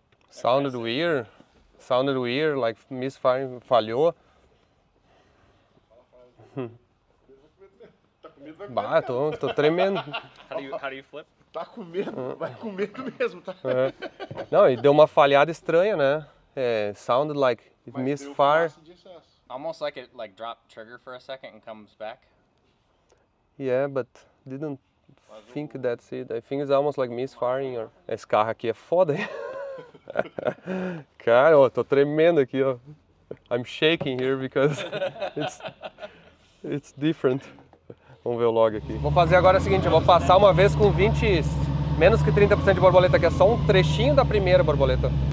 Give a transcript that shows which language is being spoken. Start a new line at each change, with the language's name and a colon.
English: Sounded weird, like misfiring,
Portuguese: falhou. Bah, tô tremendo.
English: How do you flip?
Portuguese: Tá com medo, vai com medo mesmo, tá? É. Não, e deu uma falhada estranha, né?
English: Sounded like it misfire. Almost like it dropped trigger for a second and comes back. Yeah, but didn't think that's it. I think it's almost like misfiring.
Portuguese: Esse carro aqui é foda, hein? Cara, ó, tô tremendo aqui, ó.
English: I'm shaking here because it's different.
Portuguese: Vamos ver o log aqui. Vou fazer agora o seguinte, eu vou passar uma vez com menos que 30% de borboleta, que é só um trechinho da primeira borboleta.